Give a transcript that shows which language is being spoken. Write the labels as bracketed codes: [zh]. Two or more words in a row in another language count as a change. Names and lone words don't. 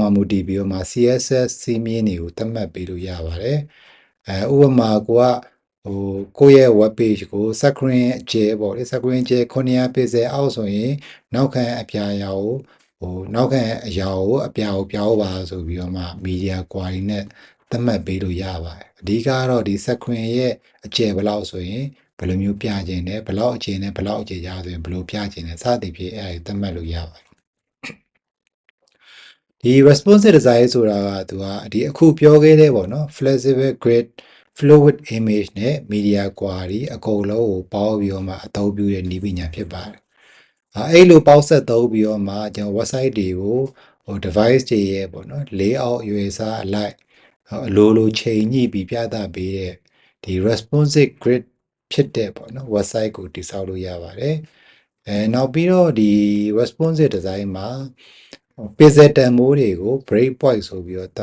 [my] မှာမူတည်ပြီးတော့မှ CSS စီးမြင်တွေကိုသတ်မှတ်ပေးလို့ရပါတယ်ဥပမာကိုယ့်ရဲ့ [en] web page [my] ကို screen အကျယ်ပေါ့လေ screen ကျယ်900 pixel အောက်ဆိုရင်နောက်ခံအပြာရောင်ကိုနောက်ခံအရာကိုအပြာကိုပြောင်းပါဆိုပြီးတော့မှ [en] media query [my] နဲ့သတ်မှတ်ပေးလို့ရပါတယ်အဓိကတော့ဒီ screen ရဲ့အကျယ်ဘယ်လောက်ဆိုရင်ဘယ်လိုမျိုးပြခြင်းလဲဘယ်လောက်အကျယ်နဲ့ဘယ်လောက်အကျယ်ရဆိုရင်ဘယ်လိုပြခြင်းလဲစသည်ဖြင့်အဲ့ဒါသတ်မှတ်လို့ရပါတယ် ဒီ [en] responsive design [my] ဆိုတာကသူကဒီအခုပြောခဲ့တဲ့ပေါ့နော် [en] flexible grid fluid image [my] နဲ့ media query အကုန်လုံးကိုပေါင်းပြီးတော့မှအသုံးပြုတဲ့နည်းပညာဖြစ်ပါတယ်အဲ့လိုပေါင်းဆက်သုံးပြီးတော့မှကျွန်တော် website တွေကို device တွေရဲ့ပေါ့နော် layout ရွေးစားအလိုက်အလိုချိန်ညှိပြီးပြသပေးတဲ့ဒီ [en] responsive grid [my] ဖြစ်တဲ့ပေါ့နော် website ကိုတည်ဆောက်လို့ရပါတယ်နောက်ပြီးတော့ဒီ [en] responsive design [my] မှာ pixel တန်ဖိုးတွေကို breakpoint ဆိုပြီးတော့သ